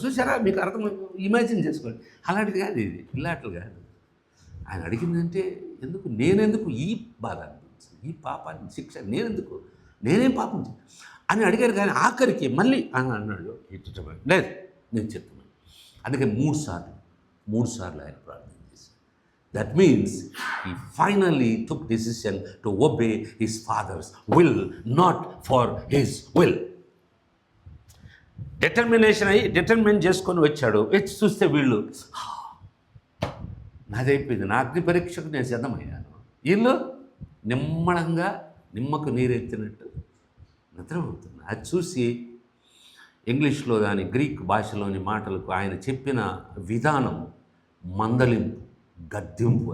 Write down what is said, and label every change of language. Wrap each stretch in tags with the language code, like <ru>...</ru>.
<te>చూసారా, మీకు అర్థం ఇమాజిన్ చేసుకోండి. అలాంటిది కాదు ఇది, ఇలాంటిది కాదు. ఆయన అడిగిందంటే ఎందుకు, నేనెందుకు ఈ బాధ అనిపించింది, ఈ పాపాన్ని శిక్ష నేనేం పాపం అని అడిగారు. కానీ ఆఖరికి మళ్ళీ అని అన్నాడు, లేదు నేను చెప్తున్నాను. అందుకే మూడు సార్లు ఆయన ప్రార్థన చేశారు.</te> <en>That means he finally took decision to obey his father's will, not for his will.</en> <te>Determine చేసుకొని వచ్చాడు. వచ్చి చూస్తే వీళ్ళు నాదైపోయింది, నా అగ్ని పరీక్షకు నేను సిద్ధమయ్యాను. వీళ్ళు నిమ్మడంగా నిమ్మకు నీరెత్తినట్టు నిద్రపోతున్నారు. అది చూసి ఇంగ్లీష్లో దాని గ్రీక్ భాషలోని మాటలకు ఆయన చెప్పిన విధానం మందలింపు, గద్దింపు.</te>